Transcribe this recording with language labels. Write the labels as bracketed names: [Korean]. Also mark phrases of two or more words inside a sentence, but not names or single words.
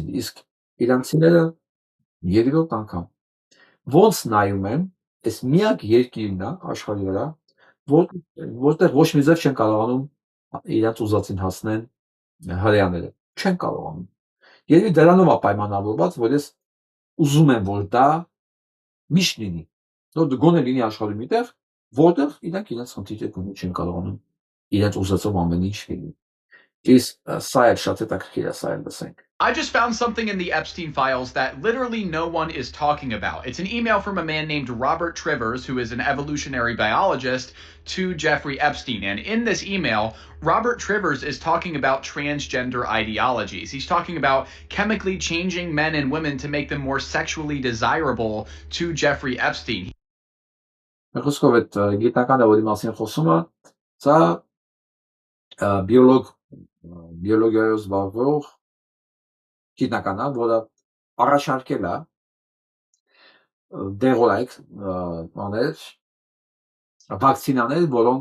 [Armenian] իսկ իրանցիները երկրորդ անգամ ոնց նայում են, այս միակ երկիրն է աշխարհի վրա, որտեղ ոչ մի ձև չեն կարողանում իրենց ուզածին հասնեն հրեաները, չեն կարողանում։ Երևի դրանով է պայմանավորված, որ ես ուզում եմ, որ դա միշտ լինի, որ գոնե լինի աշխարհի մի տեղ, որտեղ իրանք իրենց խնդիրը չեն կարողանում իրենց ուզածով ամեն ինչ լինի։ [English] I just found something in the Epstein files that literally no one is talking about. It's an email from a man named Robert Trivers, who is an evolutionary biologist, to Jeffrey Epstein. And in this email, Robert Trivers is talking about transgender ideologies. He's talking about chemically changing men and women to make them more sexually desirable to Jeffrey Epstein. [Armenian] Բիոլոգիայով զբաղվող գիտնական է, որը առաջարկել է դեղորայք աներ վակցինաներ, որոնք